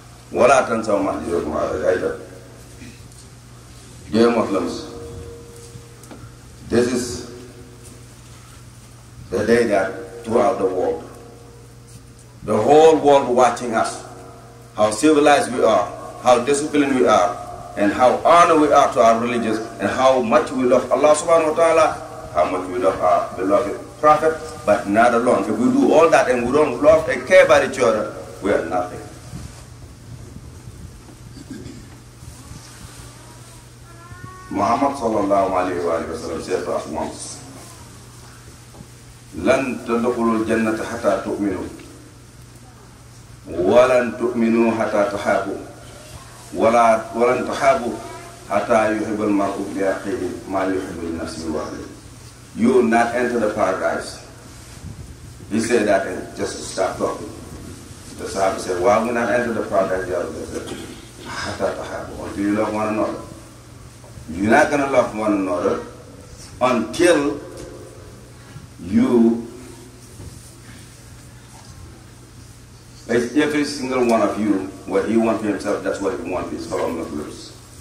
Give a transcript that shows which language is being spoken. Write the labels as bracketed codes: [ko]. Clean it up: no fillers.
[ar] Wala tansaw mahjurakum ala. [en] Dear Muslims, this is the day that throughout the world, the whole world watching us, how civilized we are, how disciplined we are, and how honored we are to our religions, and how much we love Allah subhanahu wa ta'ala, how much we love our beloved Prophet, but not alone. If we do all that and we don't love and care about each other, we are nothing. [ar] Muhammad sallallahu alayhi wa sallam said to us once, لن تدخلوا الجنة حتى تؤمنوا ولن تؤمنوا حتى تحابوا ولن تحابوا حتى يحب المرء لأخيه ما يحب لنفسه وأهله. [en] You will not enter the paradise. He said that and just to stop talking. The Sahaba said, why will we not enter the paradise? They said, [ar] حتى تحابوا, [en] until you love one another. You're not going to love one another until you, every single one of you, what he wants for himself, that's what he wants for his fellow Muslims.